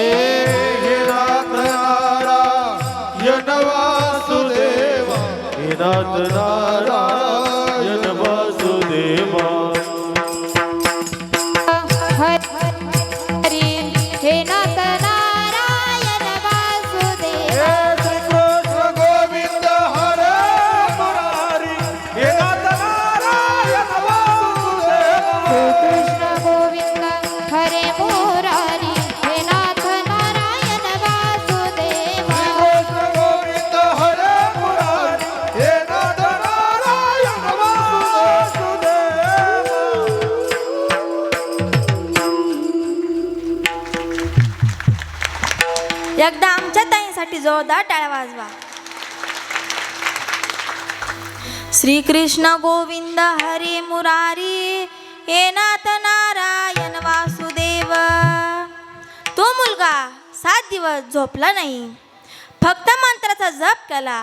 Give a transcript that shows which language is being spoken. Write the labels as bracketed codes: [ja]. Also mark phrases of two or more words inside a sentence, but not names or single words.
[sa] हे नाथ नारायण वासुदेवा हरी हे नाथ नारायण वासुदेवा श्री कृष्ण गोविंद हरे मुरारी हे नाथ नारायण वासुदेवा कृष्ण गोविंद हरे मुरारी हे नाथ नारायण वासुदेवा कृष्ण गोविंद हरे मुरारी हे नाथ नारायण वासुदेवा [mr] एकदा आमच्या ताईंसाठी जोरदार टाळ्या वाजवा. [sa] श्रीकृष्ण गोविंद हरी मुरारी हे नाथ नारायण वासुदेव. [mr] तो मुलगा 7 दिवस झोपला नाही, फक्त मंत्राचा जप केला.